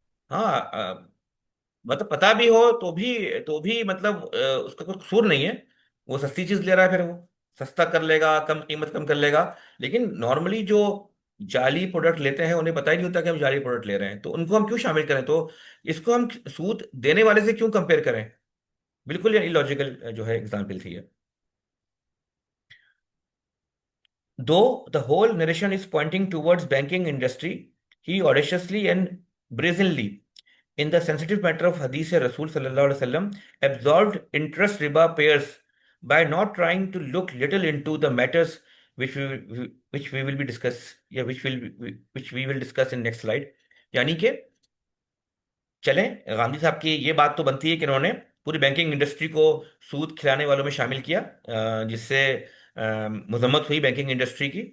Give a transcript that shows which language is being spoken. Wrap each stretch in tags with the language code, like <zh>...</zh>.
<hi>हाँ, मतलब पता भी हो तो भी मतलब उसका कोई कसूर नहीं है, वो सस्ती चीज ले रहा है, फिर वो सस्ता कर लेगा, कम कीमत कम कर लेगा। लेकिन नॉर्मली जो जाली प्रोडक्ट लेते हैं उन्हें पता ही नहीं होता कि हम जाली प्रोडक्ट ले रहे हैं, तो उनको हम क्यों शामिल करें? तो इसको हम सूद देने वाले से क्यों कंपेयर करें? बिल्कुल ये इलॉजिकल जो है एग्जाम्पल थी ये।</hi> <en>Though the whole narration is pointing towards banking industry, he audaciously and brazenly, in the sensitive matter of Hadith Rasul sallallahu alaihi wasallam, absolved interest riba payers by not trying to look little into the matters which we will be discuss, yeah, which we will discuss in next slide.</en> <hi>यानी कि चलें, गांधी साहब की ये बात तो बनती है कि इन्होंने पूरी बैंकिंग इंडस्ट्री को सूद खिलाने वालों में शामिल किया, जिससे मजम्मत हुई बैंकिंग इंडस्ट्री की।</hi>